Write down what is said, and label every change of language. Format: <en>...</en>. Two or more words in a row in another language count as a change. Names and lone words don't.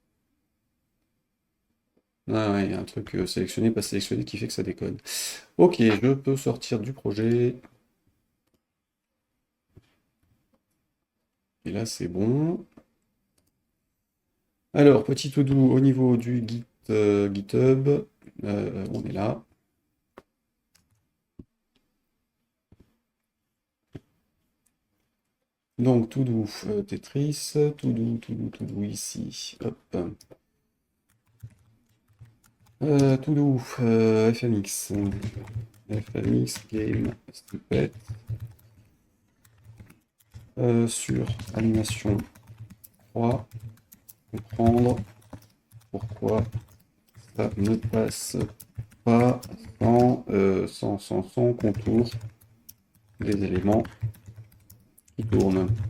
<fr>Ah ouais, il y a un truc sélectionné, pas sélectionné qui fait que ça déconne. Ok, je peux sortir du projet. là, c'est bon. Alors, petit to-do au niveau du GitHub. On est là. Donc, to-do Tetris, to-do ici. Hop. To-do FMX. FMX Game Snippet. Sur animation 3. Comprendre pourquoi ça ne passe pas sans contour des éléments qui tournent.</fr>